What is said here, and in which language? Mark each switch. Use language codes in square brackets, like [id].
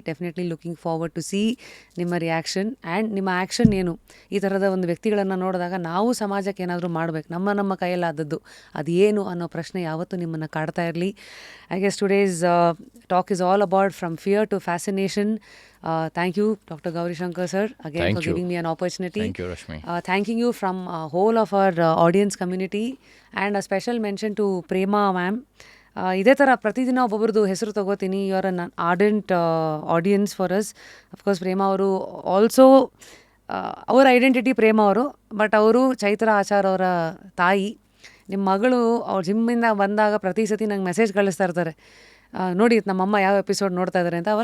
[en] Definitely looking forward to see ನಿಮ್ಮ reaction and ನಿಮ್ಮ action ಏನು. [kn] ಈ ಥರದ ಒಂದು ವ್ಯಕ್ತಿಗಳನ್ನು ನೋಡಿದಾಗ ನಾವು ಸಮಾಜಕ್ಕೆ ಏನಾದರೂ ಮಾಡಬೇಕು, ನಮ್ಮ ಕೈಯಲ್ಲಾದದ್ದು ಅದು ಏನು ಅನ್ನೋ ಪ್ರಶ್ನೆ ಯಾವತ್ತೂ ನಿಮ್ಮನ್ನು ಕಾಡ್ತಾ ಇರಲಿ. [en] I guess today's talk is all about from fear to fascination. Thank you, Dr. Gauri Shankar sir, again Thank for you. giving me an opportunity. Thank you, Rashmi. Thanking you from whole of our audience community, and a special mention to Prema ma'am. [kn] ಇದೇ ಥರ ಪ್ರತಿದಿನ ಒಬ್ಬೊಬ್ರದ್ದು ಹೆಸರು ತೊಗೋತೀನಿ. [en] You are an ardent audience for us. [kn] Of course ಪ್ರೇಮ ಅವರು also ಅವರ identity ಪ್ರೇಮ ಅವರು, but ಅವರು ಚೈತ್ರ ಆಚಾರ್ ಅವರ ತಾಯಿ. ನಿಮ್ಮ ಮಗಳು ಅವ್ರ ಜಿಮ್ಮಿಂದ ಬಂದಾಗ ಪ್ರತಿ ಸತಿ ನಂಗೆ ಮೆಸೇಜ್ ಕಳಿಸ್ತಾ ಇರ್ತಾರೆ, ನೋಡಿ ನಮ್ಮಮ್ಮ ಯಾವ ಎಪಿಸೋಡ್ ನೋಡ್ತಾ ಇದ್ದಾರೆ ಅಂತ.